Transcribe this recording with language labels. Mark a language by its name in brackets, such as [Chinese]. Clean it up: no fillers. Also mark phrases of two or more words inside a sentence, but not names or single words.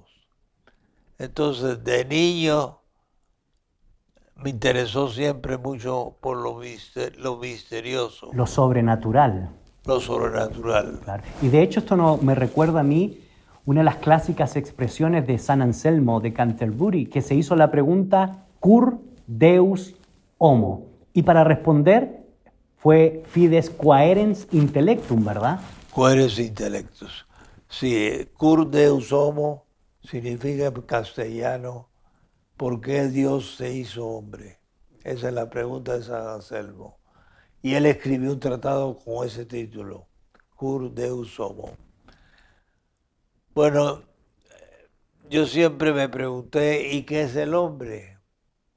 [Spanish] Entonces, de niño me interesó siempre mucho por lo misterioso. Lo sobrenatural. Lo sobrenatural. Claro. Y de hecho esto me recuerda a mí una de las clásicas expresiones de San Anselmo de Canterbury, que se hizo la pregunta Cur Deus Homo. Y para responder fue [Latin] Fides Quaerens Intellectum, [Spanish] ¿verdad? [Latin] Quaerens Intellectus. [Spanish] Sí, Cur Deus Homo significa en castellano ¿por qué Dios se hizo hombre? Esa es la pregunta de San Anselmo. Y él escribió un tratado con ese título, Cur Deus Homo. Bueno, yo siempre me pregunté, ¿y qué es el hombre?